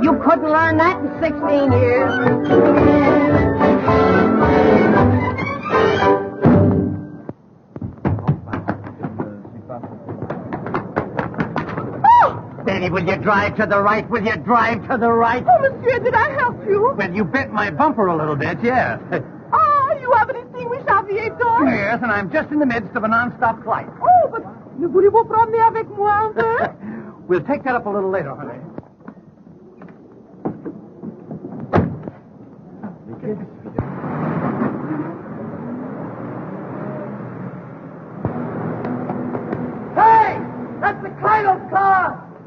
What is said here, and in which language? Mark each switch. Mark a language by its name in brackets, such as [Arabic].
[English] You couldn't learn that in 16 years. Betty, will you drive to the right? Will you drive to the right? Oh, monsieur, did I help you? Well, you bent my bumper a little bit, yes. Ah, you haven't extinguished aviator? Yes, and I'm just in the midst of a non-stop flight. [French] Oh, [English] but [French] ne voulez-vous promener avec moi un peu? [English] We'll take that up a little later, honey. Hey! That's the Cradle's car!